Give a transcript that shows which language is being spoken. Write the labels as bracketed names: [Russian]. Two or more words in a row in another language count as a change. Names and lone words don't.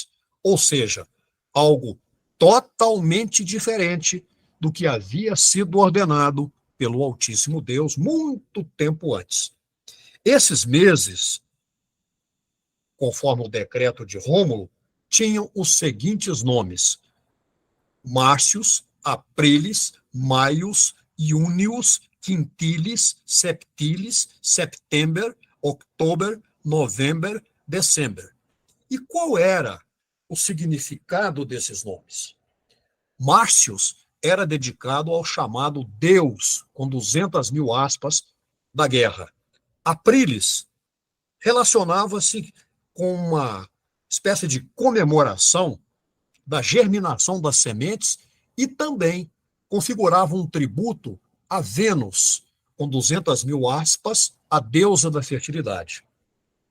[Portuguese] Ou seja, algo totalmente diferente do que havia sido ordenado pelo Altíssimo Deus muito tempo antes. Esses meses, conforme o decreto de Rômulo, tinham os seguintes nomes: Márcios, Aprilis, Maius, Június, Quintilis, Septilis, September, October, November, December. E qual era o significado desses nomes? Márcios era dedicado ao chamado Deus, com 200.000 aspas, da guerra. Aprilis relacionava-se com uma espécie de comemoração da germinação das sementes e também configurava um tributo a Vênus, com 200.000 aspas, a deusa da fertilidade.